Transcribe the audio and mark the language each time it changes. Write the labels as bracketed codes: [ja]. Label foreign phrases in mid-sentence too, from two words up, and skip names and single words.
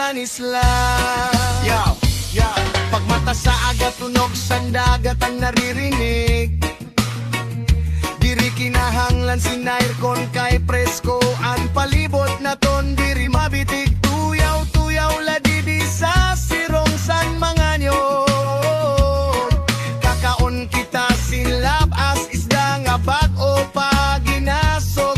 [war] isla. Pag mata sa agat, tunog sa dagat [tl] ang naririnig. [war] Diri kinahanglan sinairkon kay presko. Ang palibot na ton diri mabitig. Tuyaw-tuyaw la di sa sirong san mga nyod. Kakaon kita silap as isda nga bag-o pa ginasog.